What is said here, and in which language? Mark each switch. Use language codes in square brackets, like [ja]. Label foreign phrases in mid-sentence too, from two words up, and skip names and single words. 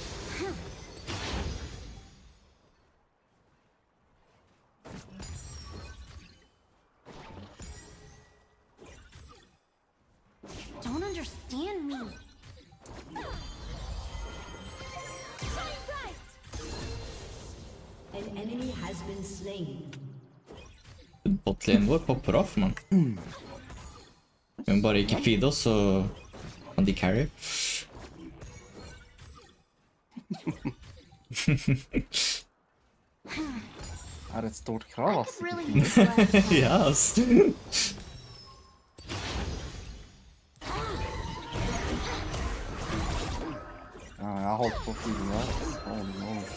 [en] Don't understand me. An enemy has been slain. [no] Botlane vår popper off, man. Vi må bare ikke feede oss, så kan de carry. Er et stort krav, ass. Ja, ass. Ja, jeg holdt på å fyre der. [en] Oh no.